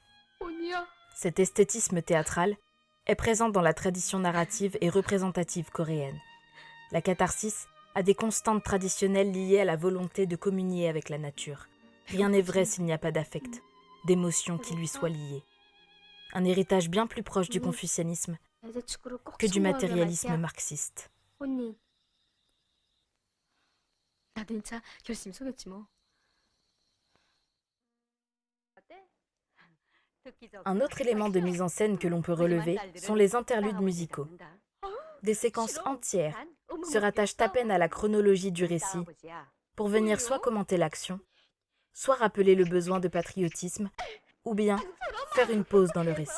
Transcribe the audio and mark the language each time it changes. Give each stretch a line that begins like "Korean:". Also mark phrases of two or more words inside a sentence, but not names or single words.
French: Cet esthétisme théâtral est présent dans la tradition narrative et représentative coréenne. La catharsis a des constantes traditionnelles liées à la volonté de communier avec la nature. Rien n'est vrai s'il n'y a pas d'affect, d'émotion qui lui soit liée. Un héritage bien plus proche du confucianisme que du matérialisme marxiste.
Korean: 언니, 나도 인차 결심 속였지 뭐.
French: Un autre élément de mise en scène que l'on peut relever sont les interludes musicaux. Des séquences entières se rattachent à peine à la chronologie du récit pour venir soit commenter l'action, soit rappeler le besoin de patriotisme, ou bien faire une pause dans le récit.